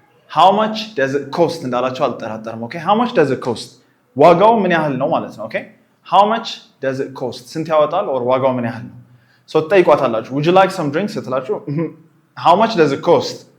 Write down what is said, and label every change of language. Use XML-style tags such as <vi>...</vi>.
<en>How much does it cost እንዳላችሁ አልጠራጠርም። Okay? How much does it cost?</en> <am>ዋጋው ምን ያህል ነው ማለት ነው። Okay? How much does it cost? ስንት ያወጣል or ዋጋው ምን ያህል ነው?</am> <en>So ትጠይቋታላችሁ። Would you like some drinks ስትላችሁ How much does it cost?</en>